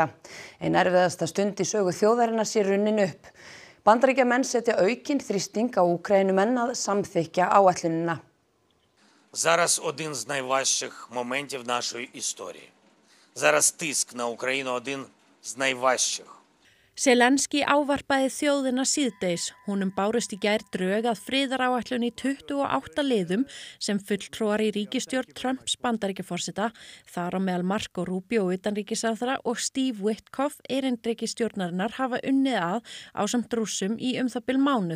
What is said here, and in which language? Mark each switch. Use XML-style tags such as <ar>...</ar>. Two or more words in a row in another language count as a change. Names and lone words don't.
<is>Ein erfiðasta stund í sögu þjóðarinnar sé runnin upp. Bandaríkjamenn setja aukinn þrýsting á Úkraínumenn að samþykkja áætlunina.</is> <uk>Зараз один з найважчих моментів нашої історії. Зараз тиск на Україну один з найважчих.</uk> <is>Zelenski ávarpaði þjóðina síðdegis. Honum bárust í gær drög að friðaráætlun í 28 liðum sem fulltrúar í ríkisstjórn Trumps Bandaríkjaforseta, þar á meðal Marco Rubio utanríkisráðherra og Steve Witkoff erindrekistjórnarinnar hafa unnið að ásamt Rússum í það bil mánuð.</is>